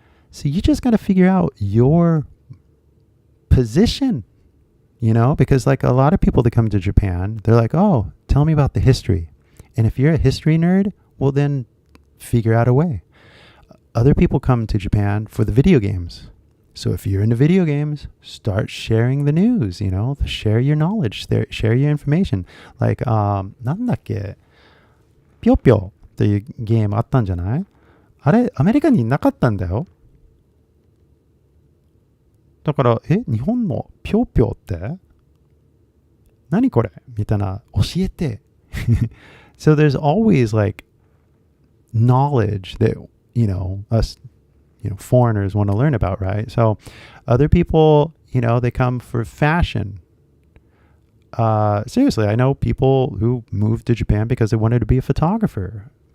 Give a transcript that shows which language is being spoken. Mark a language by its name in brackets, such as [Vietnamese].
[English] So you just got to figure out your position, you know, because like a lot of people that come to Japan, they're like, oh, tell me about the history. And if you're a history nerd, well, then figure out a way. Other people come to Japan for the video games. So if you're into video games, start sharing the news, you know, share your knowledge, share your information. [Japanese] Like, なんだっけ、ぴょぴょっていうゲームあったんじゃない？あれ、アメリカになかったんだよ。だから、日本のぴょぴょって何これみたいな、教えて。 [English] So there's always like knowledge that, you know, us, you know, foreigners want to learn about, right? So other people, you know, they come for fashion. Seriously, I know people who moved to Japan because they wanted to be a photographer.